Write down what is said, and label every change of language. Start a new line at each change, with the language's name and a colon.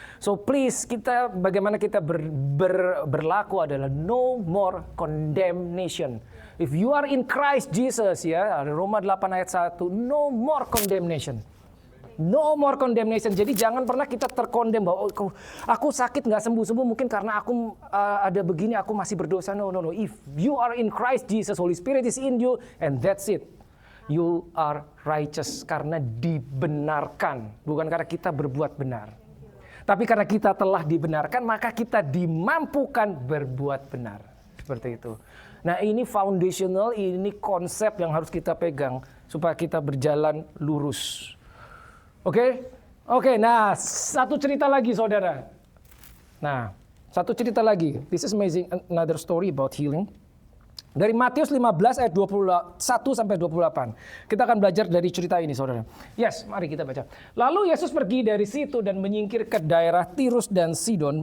English: So please
Indonesian: bagaimana kita berlaku adalah
English: no more condemnation. If you are in Christ Jesus ya,
Indonesian: Roma 8 ayat 1,
English: no more condemnation. No more condemnation.
Indonesian: Jadi jangan pernah kita terkondem bahwa aku sakit nggak sembuh-sembuh mungkin karena aku ada begini, aku masih berdosa.
English: No. If you are in Christ Jesus, Holy Spirit is in you, and that's it. You are righteous
Indonesian: karena dibenarkan, bukan karena kita berbuat benar. Tapi karena kita telah dibenarkan, maka kita dimampukan berbuat benar. Seperti itu. Nah ini foundational, ini konsep yang harus kita pegang supaya kita berjalan lurus. Oke? Oke, nah satu cerita lagi saudara. Nah, satu cerita lagi.
English: This is amazing, another story about healing.
Indonesian: Dari Matius 15 ayat 21 sampai 28. Kita akan belajar dari cerita ini saudara. Yes, mari kita baca. Lalu Yesus pergi dari situ dan menyingkir ke daerah Tirus dan Sidon.